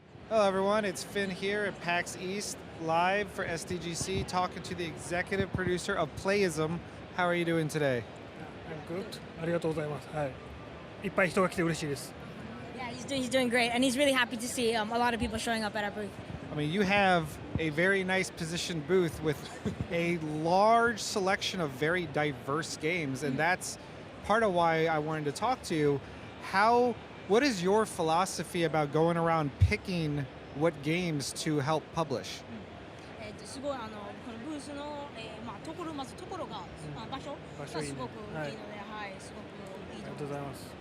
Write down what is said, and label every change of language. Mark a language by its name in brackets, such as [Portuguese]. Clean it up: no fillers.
[English] Hello everyone, it's Finn here at PAX East, live for SDGC, talking to the executive producer of Playism. How are you doing today? I'm good. [Japanese] ありがとうございます。はい。いっぱい人が来て嬉しいです。 [English] Yeah, he's doing great, and he's really happy to see a lot of people showing up at our booth. I mean, you have a very nice positioned booth with a large selection of very diverse games, and that's part of why I wanted to talk to you. What is your philosophy about going around picking what games to help publish? [Japanese] すごいこのブースのまずところが場所がすごくいいので、はい、すごくいいと思います。ありがとうございます。